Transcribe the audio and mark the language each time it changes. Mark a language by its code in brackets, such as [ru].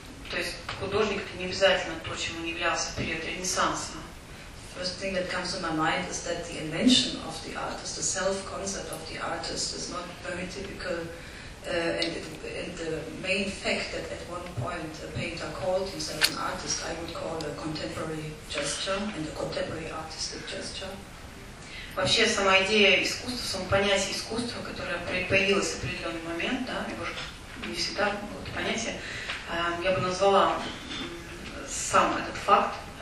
[ru] То есть художник — это не обязательно то, чем он являлся в период Ренессанса. [en] First thing that comes to my mind is that the invention of the artist, the self-concept of the artist, is not very typical. And the main fact that at one point a painter called himself an artist, I would call a contemporary gesture and a contemporary artistic gesture. [ru] Вообще сама идея искусства, само понятие искусства, которое появилось в определенный момент, да, его же не всегда было это понятие, я бы назвала сам этот факт.